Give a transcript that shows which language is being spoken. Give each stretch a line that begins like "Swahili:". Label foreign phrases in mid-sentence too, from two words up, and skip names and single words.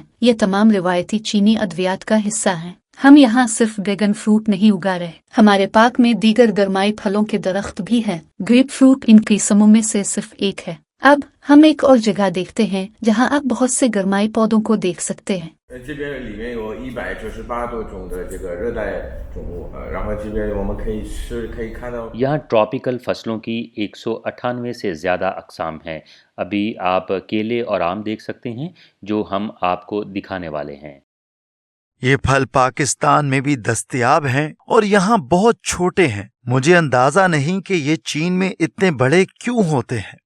Urdu: یہ تمام روایتی چینی ادویات کا حصہ ہیں۔ ہم یہاں صرف
English: dragon fruit
Urdu: نہیں اگا رہے، ہمارے پارک میں دیگر گرمائی پھلوں کے درخت بھی ہیں.
English: grape fruit
Urdu: ان قسموں میں سے صرف ایک ہے۔ اب ہم ایک اور جگہ دیکھتے ہیں جہاں آپ بہت سے گرمائی پودوں کو دیکھ سکتے ہیں.
Chinese: 这边里面有198多种的这个热带种物，然后这边我们可以看到
Urdu: یہاں ٹراپیکل فصلوں کی 198 سے زیادہ اقسام ہیں. ابھی آپ کیلے اور آم دیکھ سکتے ہیں جو ہم آپ کو دکھانے والے ہیں. یہ پھل پاکستان میں بھی دستیاب ہیں اور یہاں بہت چھوٹے ہیں. مجھے اندازہ نہیں کہ یہ چین میں اتنے بڑے کیوں ہوتے ہیں.